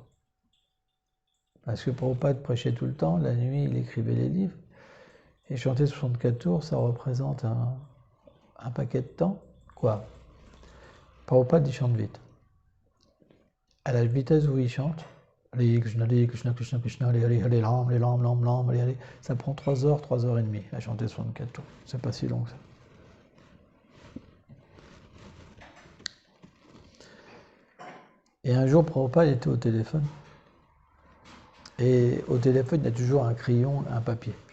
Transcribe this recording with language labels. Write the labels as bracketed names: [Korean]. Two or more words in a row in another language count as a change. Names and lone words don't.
[French] Parce que Prabhupada prêchait tout le temps, la nuit, il écrivait les livres, et chanter 64 tours, ça représente un paquet de temps. Quoi? Prabhupada, il chante vite. À la vitesse où il chante, [Sanskrit] हरे कृष्ण, कृष्ण, कृष्ण, हरे हरे, हरे राम, हरे हरे, [French] ça prend 3 heures, 3 heures et demie à chanter 64 tours. C'est pas si long que ça. Et un jour, Prabhupada était au téléphone. Et au téléphone, il y a toujours un crayon et un papier.